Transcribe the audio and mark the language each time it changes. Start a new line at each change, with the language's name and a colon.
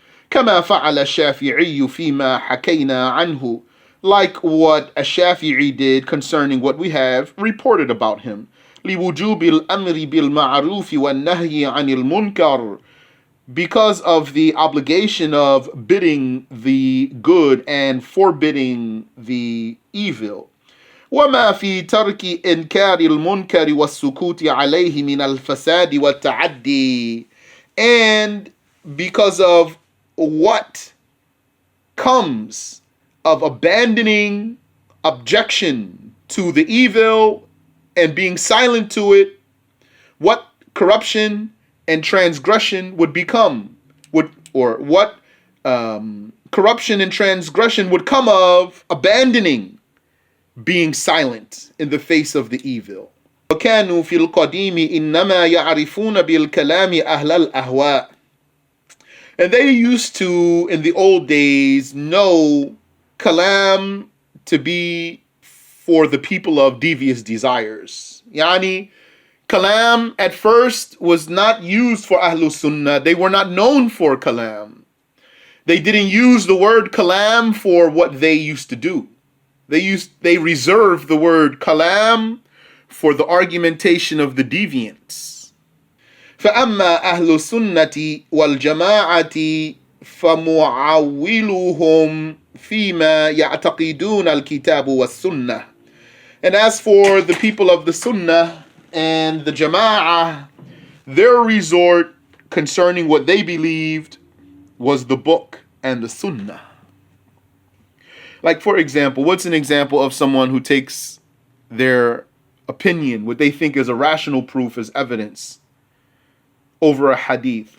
Arabic: كما فعل الشافعي فيما حكينا عنه,
English: like what Ash-Shafi did concerning what we have reported about him.
Arabic: لوجوب الأمر بالمعروف والنهي عن المنكر,
English: because of the obligation of bidding the good and forbidding the evil.
Arabic: وما في ترك إنكار المنكر والسكوت عليه من الفساد والتعدي.
English: And because of what comes of abandoning objection to the evil and being silent to it, what corruption and transgression would become, what corruption and transgression would come of abandoning being silent in the face of the evil.
Arabic: وكانوا في القديم إنما يعرفون بالكلام أهل الأهواء.
English: And they used to, in the old days, know Kalam to be for the people of devious desires. Yani, Kalam at first was not used for Ahlul Sunnah. They were not known for Kalam. They didn't use the word Kalam for what they used to do. They reserved the word Kalam for the argumentation of the deviants.
Arabic: فأما أهل السنة والجماعة فمعولهم فيما يعتقدون الكتاب والسنة.
English: And as for the people of the Sunnah and the Jama'ah, their resort concerning what they believed was the book and the Sunnah. Like, for example, what's an example of someone who takes their opinion, what they think is a rational proof, as evidence over a hadith?